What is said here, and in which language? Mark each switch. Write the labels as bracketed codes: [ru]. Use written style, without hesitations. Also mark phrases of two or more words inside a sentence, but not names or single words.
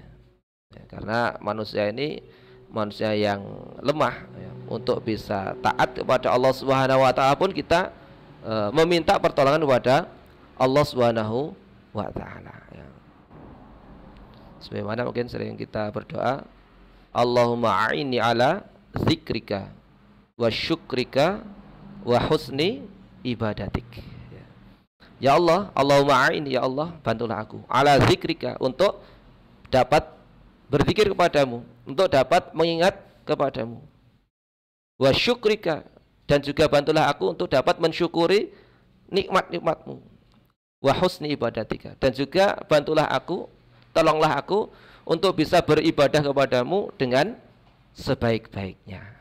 [id] Ya, karena manusia ini manusia yang lemah, ya. Untuk bisa taat kepada Allah [ar] سبحانه وتعالى [id] pun kita meminta pertolongan kepada Allah [ar] سبحانه وتعالى, [id] ya. Sebagaimana mungkin sering kita berdoa, [ar] اللهم أعني على ذكرك وشكرك وحسن عبادتك. يا الله، اللهم أعني، يا الله, [id] bantulah aku [ar] على ذكرك, [id] untuk dapat berzikir kepadamu, untuk dapat mengingat kepadamu, [ar] وشكرك, [id] dan juga bantulah aku untuk dapat mensyukuri nikmat-nikmatmu, [ar] وحسن عبادتك, [id] dan juga bantulah aku, tolonglah aku untuk bisa beribadah kepadamu dengan sebaik-baiknya.